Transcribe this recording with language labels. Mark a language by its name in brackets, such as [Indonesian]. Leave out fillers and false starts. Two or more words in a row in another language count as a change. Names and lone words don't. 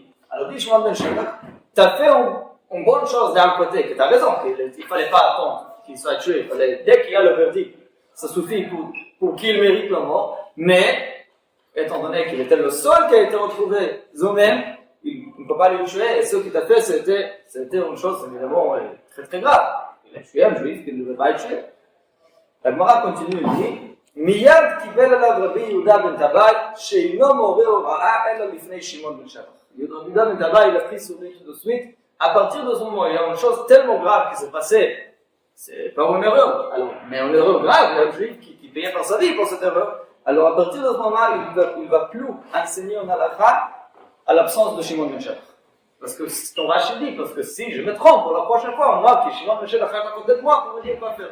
[French] Alors dis Shimon ben Shetach, tu as fait une bonne chose d'un côté, que tu as raison, qu'il ne fallait pas attendre qu'il soit tué, dès qu'il y a le verdict, ça suffit pour qu'il mérite la mort, mais étant donné qu'il était le seul qui a été retrouvé zomem, il ne peut pas le tuer, et ce qu'il a fait c'était une chose évidemment très très grave. Il a tué un juif qui ne devait pas être tué. La Gemara continue, il dit [Hebrew] מיד קיבל עליו רבי יהודה בן טבעי שאינו מורה הוראה אלא לפני שמעון בן שטח. רבי יהודה בן טבעי, [French] il a pris sur lui tout de suite. À partir de ce moment, il y a une chose tellement grave qui s'est passée. C'est pas une erreur, alors, mais une erreur grave, il y a un juif qui payait par sa vie pour cette erreur. Alors à partir de ce moment, il ne va plus enseigner en halakha à l'absence de Shimon ben Shetach. Parce que c'est ce qu'on Rashi dit, parce que si je me trompe pour la prochaine fois, moi qui Shimon ben Shetach est à côté de moi, pour me dire quoi faire.